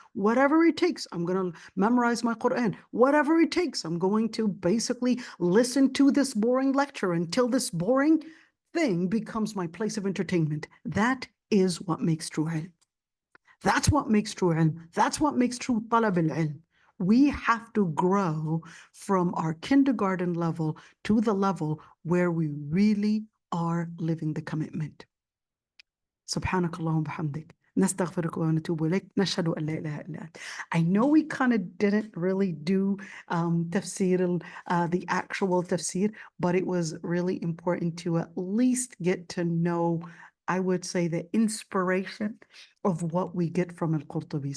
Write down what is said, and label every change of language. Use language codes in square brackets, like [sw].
[en] Whatever it takes, I'm going to memorize my Quran. Whatever it takes, I'm going to basically listen to this boring lecture until this boring thing becomes my place of entertainment. That is what makes true ilm. That's what makes true ilm. That's what makes true talab al-ilm. We have to grow from our kindergarten level to the level where we really are living the commitment. [ar] سبحانك اللهم وبحمدك نستغفرك ونتوب إليك نشهد أن لا إله إلا أنت. [en] I know we kind of didn't really do tafsir, the actual tafsir, but it was really important to at least get to know I would say, the inspiration of what we get from al-Qurtubi.